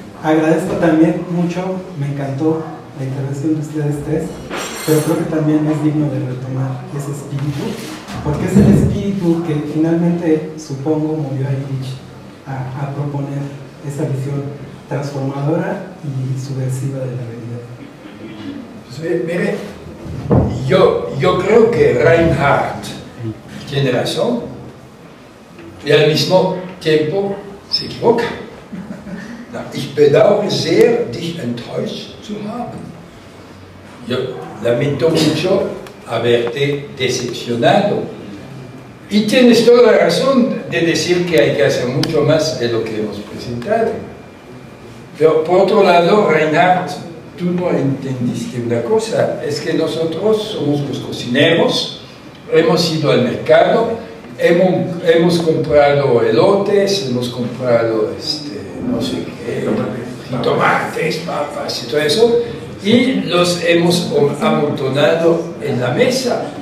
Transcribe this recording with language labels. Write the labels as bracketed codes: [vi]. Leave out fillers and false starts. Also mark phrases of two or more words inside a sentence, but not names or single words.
[es] Agradezco también mucho, me encantó la intervención de ustedes tres, pero creo que también es digno de retomar ese espíritu, porque es el espíritu que finalmente, supongo, movió a Illich a proponer esa visión transformadora y subversiva de la realidad. Pues, mire, yo creo que Reinhardt tiene razón y al mismo tiempo se equivoca. [de] Ich bedauere sehr, dich enttäuscht zu haben. [es] Yo lamento mucho haberte decepcionado. Y tienes toda la razón de decir que hay que hacer mucho más de lo que hemos presentado. Pero por otro lado, Reinhardt, tú no entendiste una cosa, es que nosotros somos los cocineros, hemos ido al mercado, hemos comprado elotes, hemos comprado no sé qué, tomates, papas y todo eso, y los hemos amontonado en la mesa.